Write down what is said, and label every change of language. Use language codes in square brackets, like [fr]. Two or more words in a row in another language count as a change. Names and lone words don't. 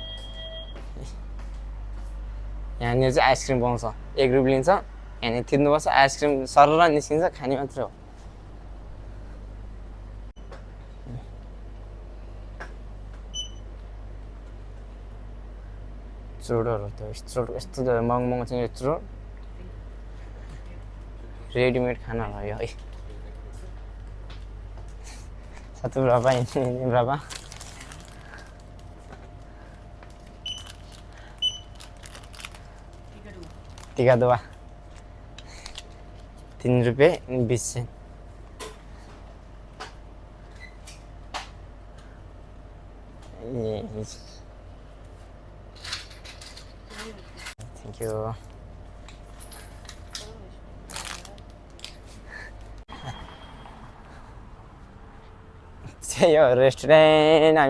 [ne] यहाँनिर चाहिँ आइसक्रिम पाउँछ 1 रुपियाँ लिन्छ यहाँनिर थिच्नुपर्छ आइसक्रिम सरर निस्किन्छ खाने मात्रै हो चुरोहरू त स्ट्रोट यस्तो महँगो चाहिँ यो चुरोट रेडिमेड खाना भयो है [ms] satu berapa ini berapa tiga dua Rp3 ini 20 sen [en] thank you [ne] यो रेस्टुरेन्ट हामी